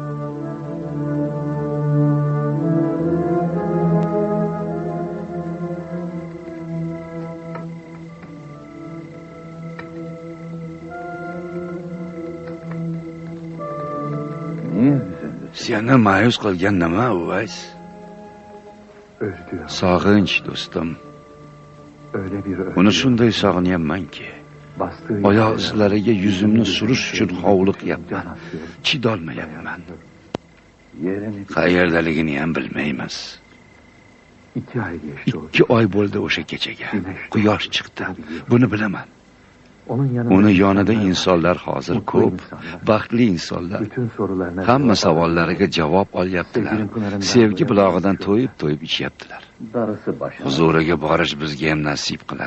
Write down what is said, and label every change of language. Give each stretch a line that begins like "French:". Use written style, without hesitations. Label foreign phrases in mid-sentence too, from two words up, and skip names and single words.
Turkish: Niye üzüldün?
Uzbek: Seni ma'yus qilgan nima, Uvays?
Turkish: Özlüyorum.
Uzbek: Sog'inch, do'stim.
Turkish: Öyle bir özlüyorum.
Uzbek: Uni shunday sog'inyapmanki,
Turkish: Bastığı
Uzbek: oyoq
Turkish: yere-
Uzbek: izlariga yuzimni surish uchun hovliqyapman.
Turkish: Can atıyor.
Uzbek: Chidolmayapman.
Turkish: Yerini
Uzbek: Qayerdaligini ham bilmaymiz.
Turkish: 2 ay geçti o.
Uzbek: 2 oy bo'ldi o'sha kechaga. Quyosh chiqdi. Buni bilaman.
Turkish: Onun yanında
Uzbek: Uni yonida insonlar hozir
Turkish: mutlu
Uzbek: ko'p,
Turkish: insanlar.
Uzbek: baxtli insonlar.
Turkish: Bütün sorularına
Uzbek: Hamma
Turkish: cevap
Uzbek: savollariga javob olyaptilar. Sevgi bulog'idan to'yib ichayaptilar.
Turkish: darısı başına.
Uzbek: Huzuriga borish bizga ham nasib qilar.